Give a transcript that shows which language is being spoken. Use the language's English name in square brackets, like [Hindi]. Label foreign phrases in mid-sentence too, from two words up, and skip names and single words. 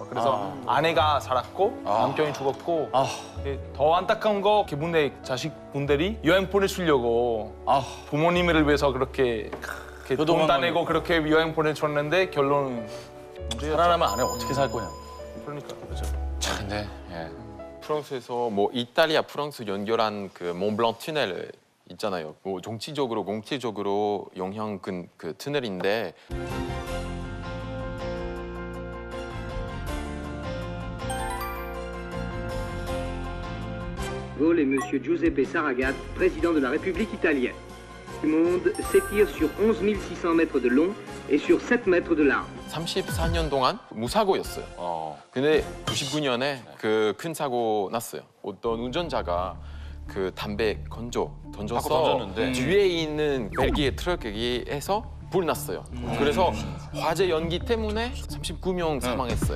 [Korean] 그래서 아내가 살았고 남편이 죽었고 더 안타까운 거 그분의 자식분들이 여행 보내주려고 부모님을 위해서 그렇게 돈 다 내고 그렇게 여행 보내줬는데 결론은 살아나면 안 해. 어떻게 살 거냐. 그러니까 그렇죠. 근데 프랑스에서 뭐 이탈리아 프랑스 연결한 그 몽블랑 터널 있잖아요. 뭐 정치적으로 공기적으로 영향 그 터널인데 [French] Gaulle et M. Giuseppe Saragat, président de la République italienne. Le monde s'étire sur 11 600 mètres de long et sur 7 mètres de large. [Korean] 34년 동안 무사고였어요. 근데 99년에 그 큰 사고 났어요. 어떤 운전자가 그 담배 던져서 뒤에 있는 벨기에 트럭에서 불 났어요. 그래서 화재 연기 때문에 39명 사망했어요.